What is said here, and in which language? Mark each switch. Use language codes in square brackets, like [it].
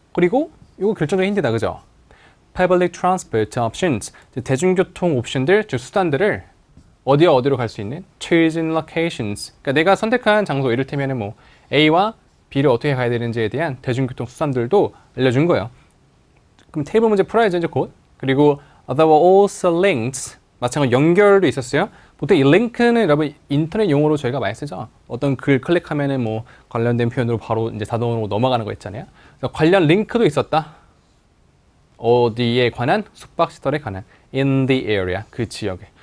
[ko] 그리고 이거 결정적인 힌트다, 그죠? Public Transport Options, 대중교통 옵션들, 즉 수단들을 어디로 갈 수 있는 chosen locations. 그러니까 내가 선택한 장소, 이를테면 뭐 A와 B를 어떻게 가야 되는지에 대한 대중교통 수단들도 알려준 거예요. 그럼 테이블 문제 풀어야죠, 이제 곧. [en] 그리고 there were also links. [ko] 마찬가지로 연결도 있었어요. 보통 이 링크는 여러분 인터넷 용어로 저희가 많이 쓰죠. 어떤 글 클릭하면은 뭐 관련된 표현으로 바로 이제 자동으로 넘어가는 거 있잖아요. 그래서 관련 링크도 있었다. 어디에 관한? 숙박시설에 관한. in the area. 그 지역에.